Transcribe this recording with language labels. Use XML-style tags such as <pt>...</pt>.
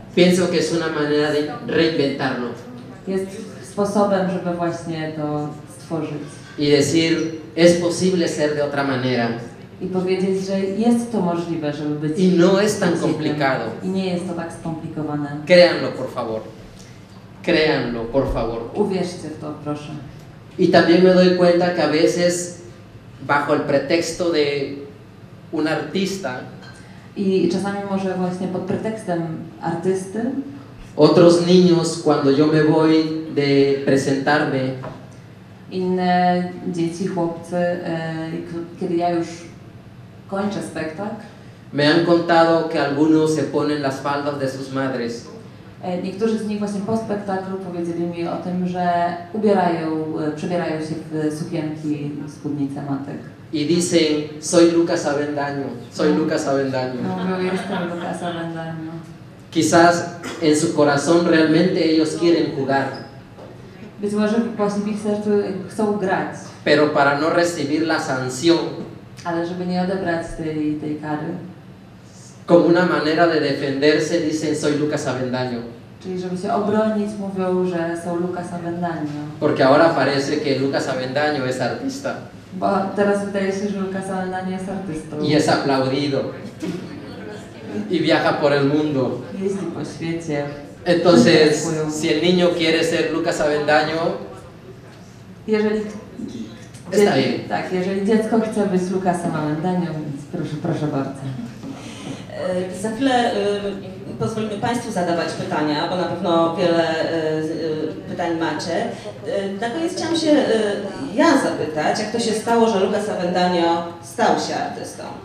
<es>pienso que es una manera de reinventarlo</es> <pl>jest sposobem, żeby właśnie to stworzyć.</pl> <es>y decir, es posible ser de otra manera.</es> <pl>I powiedzieć, że jest to możliwe, żeby być</pl> <es>Y no es tan</es> <pl>innym.</pl> <es>complicado.</es> <pl>I nie jest to tak skomplikowane.</pl> <es>Créanlo, por favor. Créanlo, por favor.</es> <pl>Uwierzcie w to, proszę.</pl> <es>Y también me doy cuenta que a veces, bajo el pretexto de un artista,</es> <pl>I czasami może właśnie pod pretekstem artysty,</pl> <es>otros niños, cuando yo me voy de presentarme,</es> <pl>inne dzieci, chłopcy, kiedy ja już kończę spektakl,</pl> <es>me han contado que algunos se ponen las faldas de sus madres.</es> <pl>Niektórzy z nich właśnie po spektaklu powiedzieli mi o tym, że przebierają się w sukienki, spódnice matek.</pl> <es>Y dicen, soy Lucas Avendaño, soy Lucas Avendaño.</es> <pl>Mówią, jestem Lucas Avendaño.</pl> <es>Quizás en su corazón realmente ellos quieren jugar,</es> <pl>Być może właśnie w ich sercu chcą grać,</pl> <es>pero para no recibir la sanción,</es> <pl>ale żeby nie odebrać tej kary,</pl> <es>como una manera de defenderse, dicen, soy Lucas Avendaño.</es> <pl>czyli żeby się obronić, mówią, że są Lucas Avendaño.</pl> <es>Porque ahora parece que Lucas Avendaño es artista</es> <pl>Bo teraz wydaje się, że Lucas Avendaño jest artystą.</pl> <es>y es aplaudido y viaja por el mundo.</es> <pl>Jeździ po świecie.</pl> <es>Entonces, si el niño quiere ser Lucas Avendaño,</es> <pl>Jeżeli</pl> <es>está bien.</es> <pl>tak, jeżeli dziecko chce być Lucasem Avendaño, więc proszę bardzo. Za chwilę pozwolimy Państwu zadawać pytania, bo na pewno wiele pytań macie. Na koniec chciałam się ja zapytać, jak to się stało, że Lucas Avendaño stał się artystą?</pl>